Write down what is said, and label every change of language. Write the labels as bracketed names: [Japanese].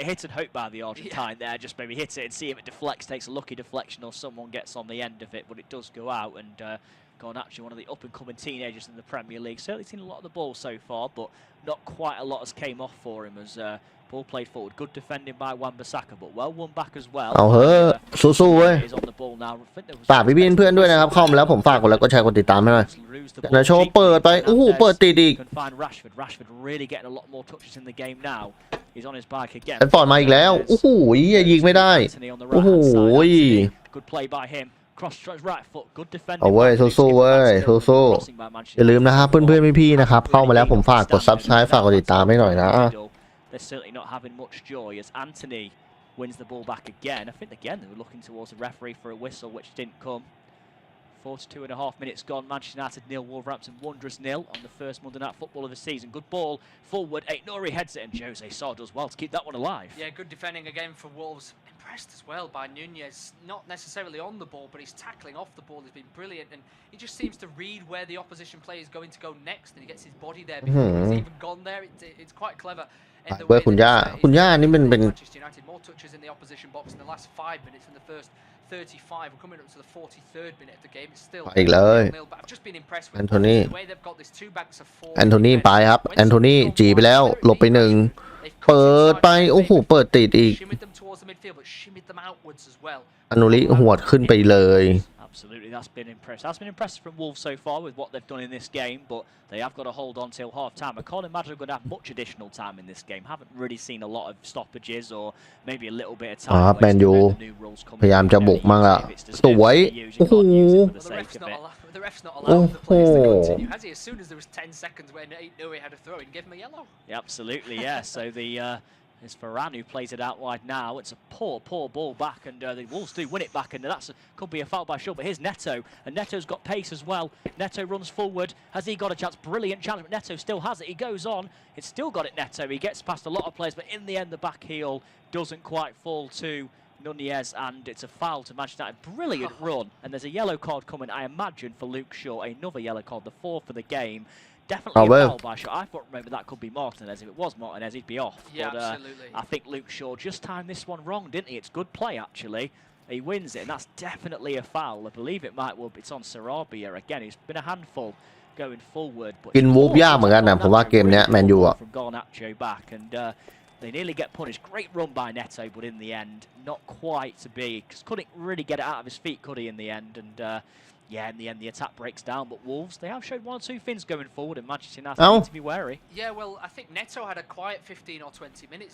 [English] It hit and hope by the Argentine there, just maybe hit it and see if it deflects, takes a lucky deflection or someone gets on the end of it, but it does go out, and Garnacho, one of the up-and-coming teenagers in the Premier League, certainly seen a lot of the ball so far, but not quite a lot has came off for him as ball played forward. Good defending by Wan-Bissaka, but well won back as well. [Thai] เอาเฮ้ยสู้ๆเว้ยฝากพี่ๆเพื่อนด้วยนะครับเข้ามาแล้วผมฝากกดไลค์กดแชร์กดติดตามให้หน่อยนะโชว์เปิดไปโอ้โหเปิดติดอีก [English] Rashford really getting a lot more touches in the game now. He's on his bike again. [Thai] แอนฟอร์ดมาอีกแล้วโอ้โหยิงไม่ได้โอ้โห [English] Good play by him. Cross right foot. Good defending. [Thai] เอาเว้ยสู้ๆเว้ยสู้ๆอย่าลืมนะครับเพื่อนๆพี่ๆนะครับเข้ามาแล้วผมฝากกด Subscribe ฝากกดติดตามให้หน่อยนะ [English] They're certainly not having much joy as Anthony wins the ball back again. I think again they were looking towards the referee for a whistle, which didn't come. 42.5 minutes gone. Manchester United 0, Wolverhampton Wanderers 0 on the first Monday Night Football of the season. Good ball forward. Aït-Nouri heads it, and Jose Sarr does well to keep that one alive. Yeah, good defending again for Wolves. Impressed as well by Nunez. Not necessarily on the ball, but his tackling off the ball has been brilliant, and he just seems to read where the opposition player is going to go next, and he gets his body there before he's even gone there. It's quite clever. [Thai] เว้ยคุณย่านี่มันเป็น [English] Manchester United more touches in the opposition box in the last 5 minutes in the first 35. We're coming up to the 43rd minute of the game. It's still [Thai] อีกเลย [English] but I've just been impressed with [Thai] แอนโทนี [English] the way they've got this 2 banks of 4. [Thai] แอนโทนีไปครับแอนโทนีจีไปแล้วหลบไปหนึ่งเปิดไปโอ้โหเปิดติดอีก [English] Shimmied them towards the midfield, but shimmied them outwards as well. [Thai] อนุริหวดขึ้นไปเลย [English] Absolutely, that's been impressive. That's been impressive from Wolves so far with what they've done in this game, but they have got to hold on till half-time. I can't imagine they're going to have much additional time in this game. Haven't really seen a lot of stoppages or maybe a little bit of time. [Thai] แมนยูพยายามจะบุกมั่งละสวยโอ้โห [English] The ref's not allowed the players to continue, has he? As soon as there was 10 seconds when he had a throw in, give him a yellow. Yeah, absolutely, yeah. So it's Varane who plays it out wide now. It's a poor ball back, and the Wolves do win it back, and could be a foul by Shaw. But here's Neto, and Neto's got pace as well. Neto runs forward. Has he got a chance? Brilliant chance, but Neto still has it. He goes on. It's still got it, Neto. He gets past a lot of players, but in the end, the back heel doesn't quite fall to Nunez, and it's a foul to Manchester United. Brilliant run, and there's a yellow card coming, I imagine, for Luke Shaw. Another yellow card, the fourth for the game. Definitely a foul by Shaw. I thought maybe that could be Martinez. If it was Martinez, he'd be off. Yeah, but, absolutely. I think Luke Shaw just timed this one wrong, didn't he? It's good play, actually. He wins it, and that's definitely a foul. I believe it might. Well, it's on Sarabia again. It's been a handful going forward. But [Thai] กินวูฟยากเหมือนกันนะผมว่าเกมเนี้ยแมนยูอ่ะ [English] from Garnacho back, and they nearly get punished. Great run by Neto, but in the end, not quite to be. Because couldn't really get it out of his feet, could he, in the end? And yeah, in the end, the attack breaks down. But Wolves, they have showed one or two things going forward, and Manchester United need to be wary. Yeah, well, I think Neto had a quiet 15 or 20 minutes.